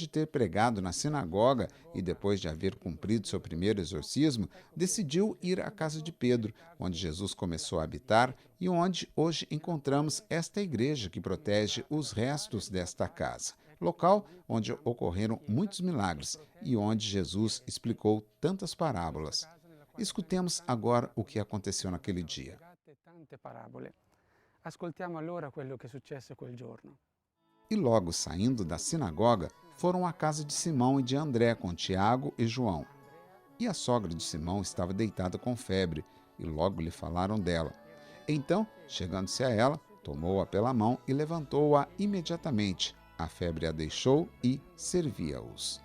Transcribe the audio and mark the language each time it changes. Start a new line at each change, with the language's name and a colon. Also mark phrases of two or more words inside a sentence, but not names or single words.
Portuguese: ter pregado na sinagoga e depois de haver cumprido seu primeiro exorcismo, decidiu ir à casa de Pedro, onde Jesus começou a habitar e onde hoje encontramos esta igreja que protege os restos desta casa, local onde ocorreram muitos milagres e onde Jesus explicou tantas parábolas. Escutemos agora o que aconteceu naquele dia.
Italian: Ascoltiamo allora quello che successe quel giorno.
Portuguese: E logo saindo da sinagoga, foram à casa de Simão e de André com Tiago e João. E a sogra de Simão estava deitada com febre, e logo lhe falaram dela. Então, chegando-se a ela, tomou-a pela mão e levantou-a imediatamente. A febre a deixou e servia-os.